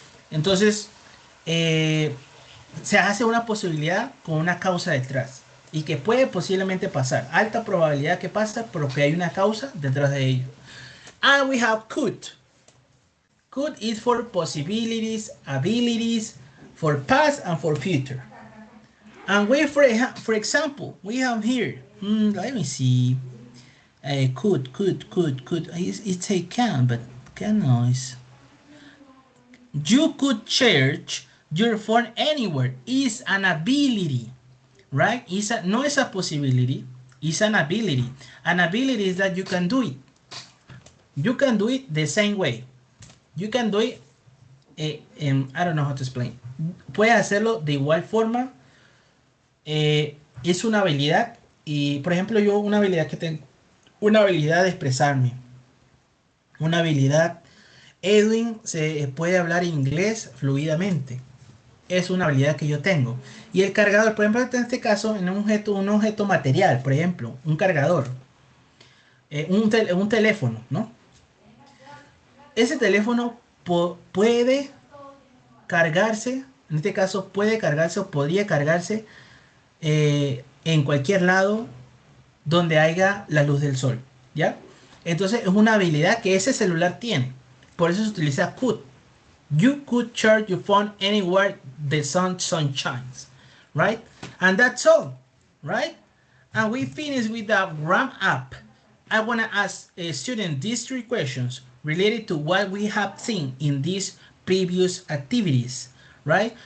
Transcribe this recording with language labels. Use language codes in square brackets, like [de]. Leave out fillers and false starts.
[es] Entonces, se hace una posibilidad con una causa detrás y que puede posiblemente pasar. Alta probabilidad que pasa, pero que hay una causa detrás de ello. [en] And we have could. Could is for possibilities, abilities, for past and for future. And we, for example, we have here, let me see, could, it's a can, but can noise. You could charge your phone anywhere. Is an ability, right? No it's a possibility, it's an ability. An ability is that you can do it. You can do it the same way. You can do it, I don't know how to explain. [es] Puedes hacerlo de igual forma. Es una habilidad. Y, por ejemplo, yo una habilidad que tengo, una habilidad de expresarme. Una habilidad. Edwin se puede hablar inglés fluidamente. Es una habilidad que yo tengo. Y el cargador, por ejemplo, en este caso, en un objeto material, por ejemplo, un cargador, un teléfono, ¿no? Ese teléfono puede cargarse, en este caso puede cargarse o podría cargarse en cualquier lado donde haya la luz del sol, ¿ya? Entonces es una habilidad que ese celular tiene. Por eso se utiliza could. [en] You could charge your phone anywhere the sun shines, right? And that's all, right? And we finish with the wrap up. I want to ask a student these 3 questions related to what we have seen in these previous activities, right?